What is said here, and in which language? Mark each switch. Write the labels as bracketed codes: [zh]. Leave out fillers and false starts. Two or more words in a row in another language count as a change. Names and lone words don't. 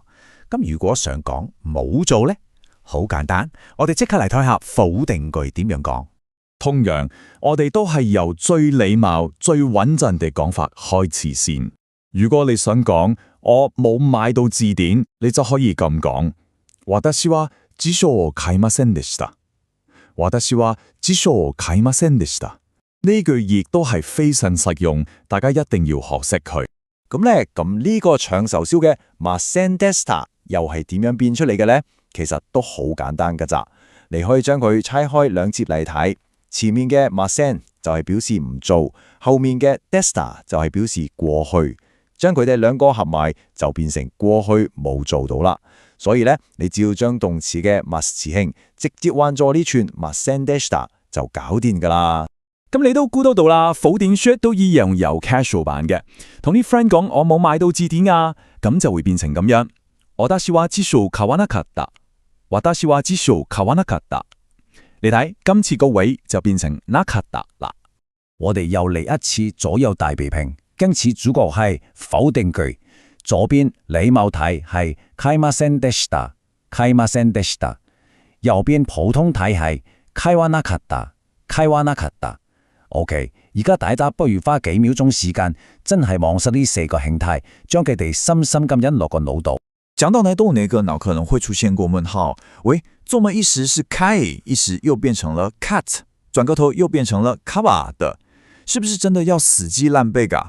[yue] 咁如果想講冇做呢？好簡單，我哋即刻嚟睇下否定句點樣講。同樣，我哋都係由最禮貌、最穩陣嘅講法開始先。如果你想講我冇買到字典，你就可以咁講： [ja] 私は辭書を買いませんでした。私は辭書を買いませんでした。 [yue] 呢句亦都係非常實用，大家一定要學識佢。咁呢個長壽燒嘅ませんでした又係點樣變出嚟嘅呢？其實都好簡單噶咋，你可以將佢拆開2節嚟睇。前面嘅ません就係表示唔做，後面嘅でした就係表示過去，將佢哋2個合埋就變成過去冇做到啦。所以呢，你只要將動詞嘅ます詞輕直接換咗呢串ませんでした就搞掂噶啦。咁你都估到啦，否定句都一樣有 casual 版嘅，同啲 friend 講我冇買到字典啊，咁就會變成咁樣。 [ja] 私は辞書を買わなかった。私は辭書を買わなかった。 [yue] 你睇今次個尾就變成なかった啦。我哋又嚟一次左右大比拼，今次主角係否定句，左邊禮貌體係 [ja] 買いませんでした、買いませんでした， [yue] 右邊普通體係 [ja] 買わなかった、買わなかった。 [yue] OK，而家大家不如花幾秒鐘時間，真係望實呢4個形態，將佢哋深深咁印落個腦度。講到哪個腦可能會出現過問號，喂，做乜一時是買，一時又變成了 cut， 轉個頭又變成了買的，是不是真的要死記爛背㗎？